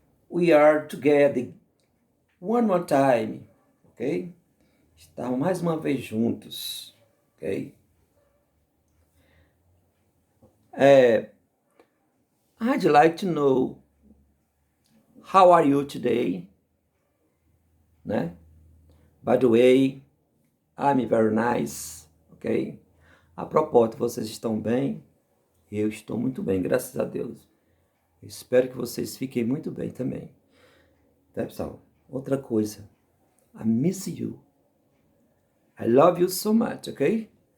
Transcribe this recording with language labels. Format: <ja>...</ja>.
<en>We are together one more time, ok?</en> <pt>Estamos mais uma vez juntos, ok?</pt> <en>I'd like to know, how are you today? Né? By the way, I'm very nice, ok?</en> <pt>A propósito, vocês estão bem? Eu estou muito bem, graças a Deus. Espero que vocês fiquem muito bem também. Tá, pessoal? Outra coisa.</pt> <en>I miss you. I love you so much, ok?</en>